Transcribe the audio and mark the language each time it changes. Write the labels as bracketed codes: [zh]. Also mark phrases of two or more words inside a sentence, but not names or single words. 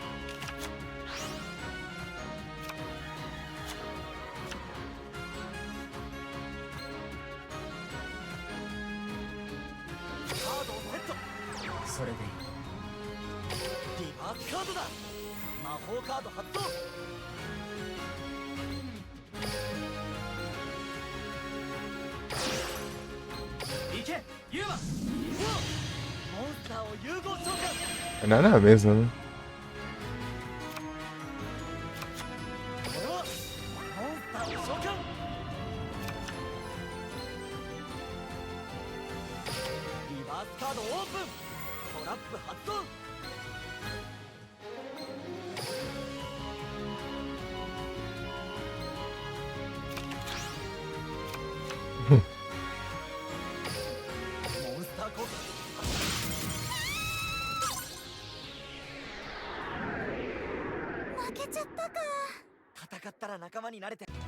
[ja] カードをセットそれでいいリバースカードだ魔法カード発動行けユーマモンスターを融合召喚 [pt] É nada mesmo, né? [ja] 俺はモンスターを召喚リバースカードオープントラップ発動モンスター効果負けちゃったか。戦ったら仲間になれて